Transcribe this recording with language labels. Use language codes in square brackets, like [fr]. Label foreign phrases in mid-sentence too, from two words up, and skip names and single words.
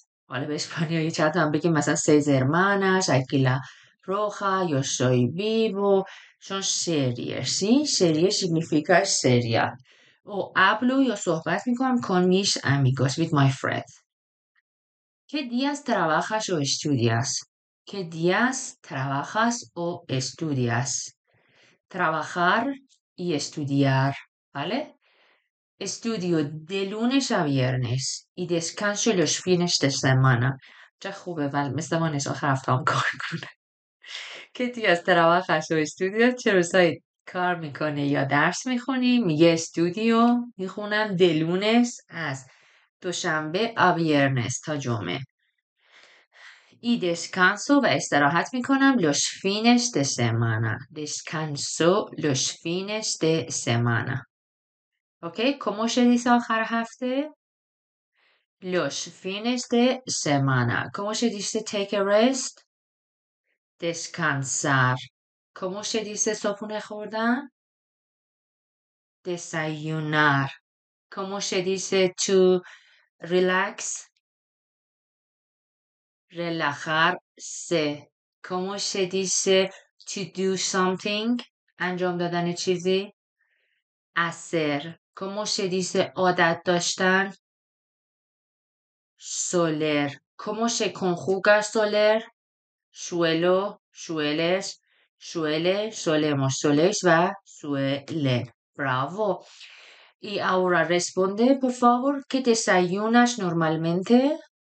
[fa] حالا به اسپانیایی چند تا هم بگیم مثلا Seis Hermanas, Aquí la Roja, Yo Soy Vivo, [es] son series, ¿sí? Serie significa serial. O hablo yo [fa] صحبت میکنم [es] con mis amigos, [en] with my friends. [es] ¿Qué días trabajas o estudias? ¿Qué días trabajas o estudias? Trabajar y estudiar, ¿vale? Estudio de lunes a viernes y descanso los fines de semana. [fa] چه خوبه ولی مثل ما نیست آخر هفته هم کار کنه. [es] ¿Qué días trabajas o estudias? [fa] چه روزایی کار میکنه یا درس میخونی؟ میگه استودیو میخونم [es] de lunes [fa] از دوشنبه [es] a viernes [fa] تا جمعه. [es] Y descanso [fa] و استراحت میکنم [es] los fines de semana. Descanso los fines de semana. ¿Ok? ¿Cómo se dice [fa] آخر هفته? [es] Los fines de semana. ¿Cómo se dice [en] take a rest? [es] Descansar. ¿Cómo se dice [fa] صبحونه خوردن? [es] Desayunar. ¿Cómo se dice [en] to relax? [es] Relajarse. ¿Cómo se dice [en] to do something? [fa] انجام دادن چیزی. [es] hacer. ¿Cómo se dice [fa] عادت داشتن? [es] soler. ¿Cómo se conjuga soler? suelo, sueles, suele, solemos, soléis و suele. Bravo. Y ahora responde, por favor, ¿qué desayunas normalmente?